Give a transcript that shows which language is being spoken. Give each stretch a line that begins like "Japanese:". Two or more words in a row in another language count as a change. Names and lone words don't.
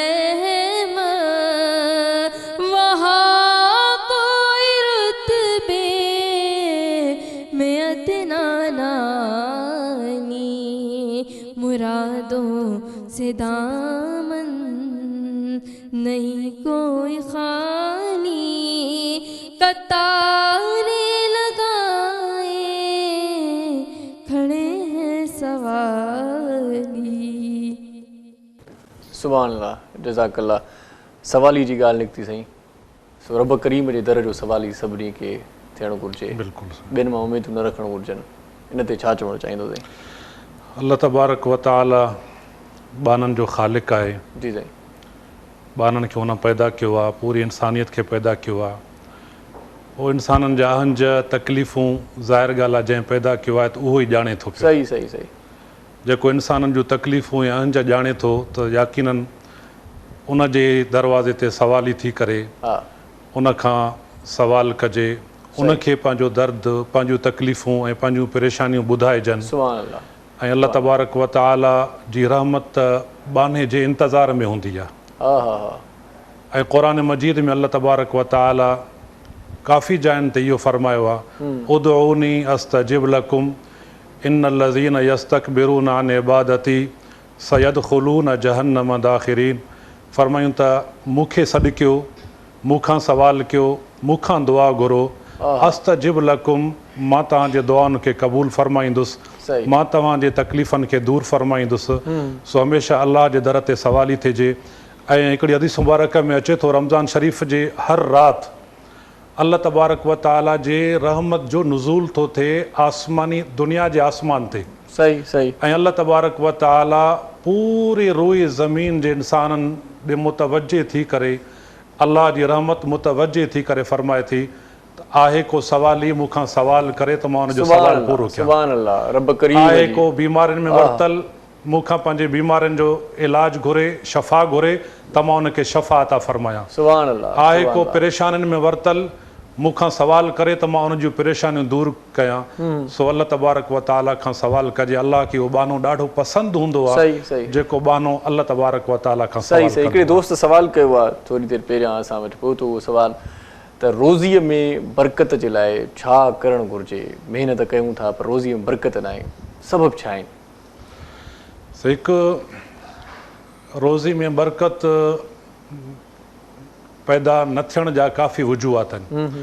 Urdu: رحمت وہاں کوئی رتبے میں ادنیٰ نانی مرادوں سے دامن نہیں کوئی خالی قطارے لگائے کھڑے ہیں سوالی
Arabic: سبحان الله جزاك الله
Sindhi: सवाली जी ॻाल्हि निकिती सही सो रब करीम जे दर जो सवाल ई सभिनी खे थियणु घुरिजे, बिल्कुलु ॿियनि मां उमेदूं न रखणु घुरिजनि। इन ते छा चवणु चाहींदो साईं?
Arabic: الله تبارك وتعالى
Sindhi: बाननि जो ख़ालिक़ आहे। जी साईं। बाननि खे हुन पैदा कयो आहे, पूरी इंसानियत खे पैदा कयो आहे। उहो इंसाननि जा अहंज तकलीफ़ूं ज़ाहिर ॻाल्हि आहे, जंहिं पैदा कयो आहे त उहो ई ॼाणे थो पियो। सही सही सही। जेको इंसाननि जूं तकलीफ़ूं या अहंज ॼाणे थो त यकीननि उन जे दरवाज़े ते सवाली थी करे उन खां सवाल कजे, उनखे पंहिंजो दर्द, पंहिंजूं तकलीफ़ूं ऐं पंहिंजूं परेशानियूं ॿुधाइजनि।
Arabic: سبحان الله.
Sindhi: ऐं
Arabic: الله تبارك وتعالى
Sindhi: जी रहमत बाने जे इंतज़ार में हूंदी आहे। ऐं क़ुरान मजीद में
Arabic: الله تبارك وتعالى
Sindhi: काफ़ी जाइनि ते इहो फरमायो आहे,
Arabic: ادعوني أستجب لكم إن الذين يستكبرون عن عبادتي سيدخلون جهنم داخرين.
Sindhi: फरमायूं त मूंखे सॾु कयो, मूंखां सवाल कयो, मूंखां दुआ घुरो,
Arabic: أستجب لكم,
Sindhi: मां तव्हांजे दुआउनि खे क़बूल फरमाईंदुसि, मां तव्हांजे तकलीफ़नि खे दूरि फरमाईंदुसि। सो हमेशह अल्लाह जे दर ते सवाली थिए। ऐं हिकिड़ी हदीस मुबारक में अचे थो, रमज़ान शरीफ़ जे हर राति
Arabic: الله تبارك وتعالى
Sindhi: जे रहमत जो नुज़ूल थो थिए आसमानी दुनिया जे आसमान ते। सही सही। ऐं
Arabic: الله تبارك وتعالى
Sindhi: पूरी रोई ज़मीन जे इंसाननि ॾे मुतवजे थी करे, अल्लाह जी रहमत मुतवजे थी करे फरमाए थी त आहे को सवाली मूंखां सवाल करे त मां हुनजो सवाल पूरो कयां।
Arabic: سبحان الله. रब करीम
Sindhi: आहे को बीमारियुनि में वरतल, मूंखां पंहिंजे बीमारियुनि जो इलाज घुरे, शफ़ा घुरे त मां हुनखे शफ़ा अता फरमायां।
Arabic: سبحان الله.
Sindhi: आहे को परेशानियुनि में वरतल, मूंखां सवाल करे त मां उन जूं परेशानियूं दूरि कयां। सो
Arabic: الله تبارك وتعالى
Sindhi: खां सवाल कजे। अल्लाह खे उहो बानो ॾाढो पसंदि हूंदो आहे जेको बानो
Arabic: الله تبارك وتعالى
Sindhi: खां सही सही। हिकिड़े दोस्त सवाल कयो आहे थोरी देरि पहिरियां असां वटि पहुतो उहो सवाल त रोज़ीअ में बरकत जे लाइ छा करणु घुरिजे? महिनत कयूं था पर रोज़ीअ में बरकत न आहे, सबब छा आहिनि? हिकु रोज़ी में बरकत पैदा न थियण जा काफ़ी वजूहात आहिनि।